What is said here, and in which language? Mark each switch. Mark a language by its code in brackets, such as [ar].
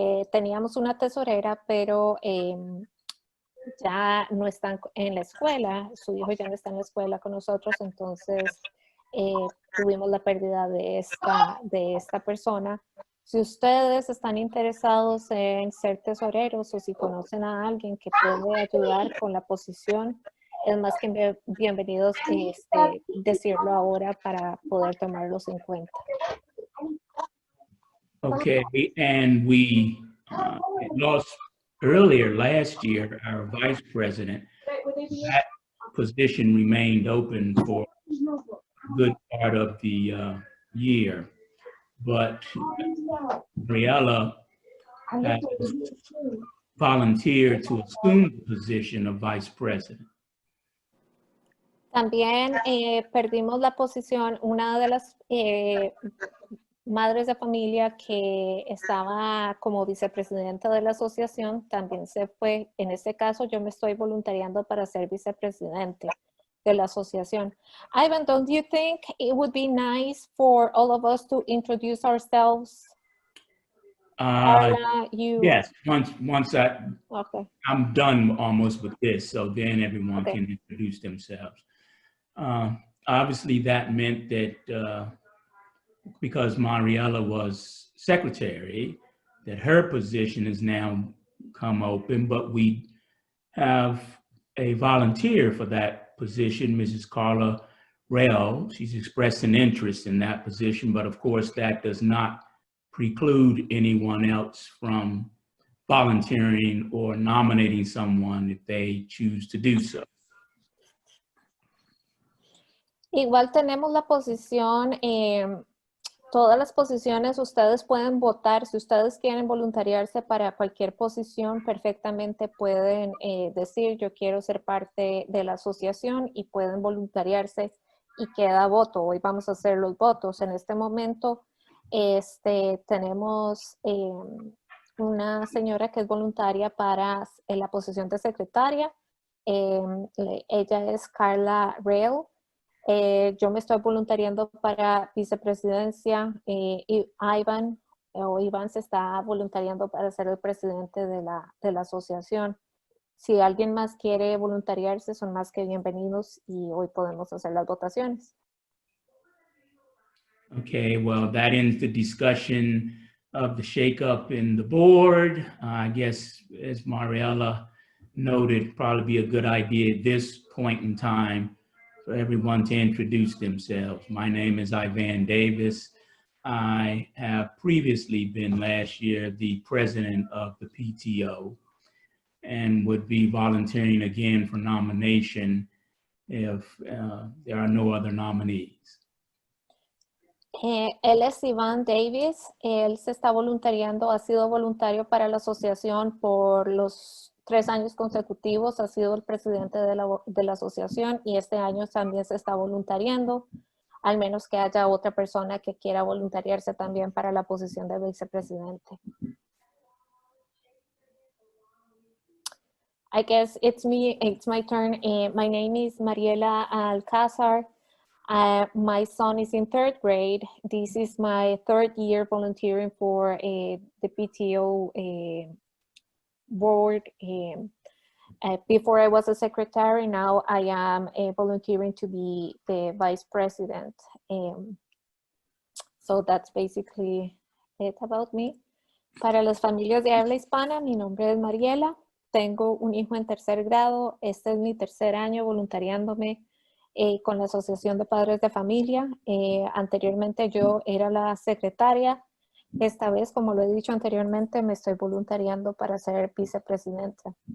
[es] Teníamos una tesorera, pero ya no están en la escuela, su hijo ya no está en la escuela con nosotros, entonces tuvimos la pérdida de esta persona. Si ustedes están interesados en ser tesoreros o si conocen a alguien que puede ayudar con la posición, es más que bienvenidos decirlo ahora para poder tomarlos en cuenta. [en] Okay, and we lost earlier last year our vice president. That position remained open for a good part of the year. But Mariela has volunteered to assume the position of vice president. [es] También perdimos la posición, una de las madres de familia que estaba como vicepresidenta de la asociación, también se fue. En este caso, yo me estoy voluntariando para ser vicepresidente de la asociación. [en] Ivan, don't you think it would be nice for all of us to introduce ourselves? Carla, you. Yes, once Okay. I'm done almost with this, so then everyone Okay. can introduce themselves. Obviously, that meant that because Mariela was secretary, that her position has now come open, but we have a volunteer for that position, Mrs. Carla Rail. She's expressed an interest in that position, but of course that does not preclude anyone else from volunteering or nominating someone if they choose to do so. [es] Igual tenemos la posición, todas las posiciones ustedes pueden votar. Si ustedes quieren voluntariarse para cualquier posición, perfectamente pueden decir yo quiero ser parte de la asociación y pueden voluntariarse y queda voto. Hoy vamos a hacer los votos. En este momento tenemos una señora que es voluntaria para la posición de secretaria. Ella es Carla Rail. Yo me estoy voluntariando para vicepresidencia y Iván se está voluntariando para ser el presidente de la asociación. Si alguien más quiere voluntariarse, son más que bienvenidos y hoy podemos hacer las votaciones. [en] Okay, well, that ends the discussion of the shakeup in the board. I guess, as Mariella noted, probably be a good idea at this point in time for everyone to introduce themselves. My name is Ivan Davis. I have previously been last year the president of the PTO and would be volunteering again for nomination if there are no other nominees. [es] Él es Iván Davis, él se está voluntariando, ha sido voluntario para la asociación por los 3 años consecutivos, ha sido el presidente de la asociación y este año también se está voluntariando, al menos que haya otra persona que quiera voluntariarse también para la posición de vicepresidente. [en] I guess it's my turn. My name is Mariela Alcázar. My son is in 3rd grade. This is my 3rd year volunteering for the PTO board. Before I was a secretary, now I am volunteering to be the vice president. So that's basically it about me. [es] Para las familias de habla hispana, mi nombre es Mariela. Tengo un hijo en 3er grado. Este es mi 3er año voluntariándome con la Asociación de Padres de Familia. Anteriormente yo era la secretaria. Esta vez, como lo he dicho anteriormente, me estoy voluntariando para ser vicepresidenta.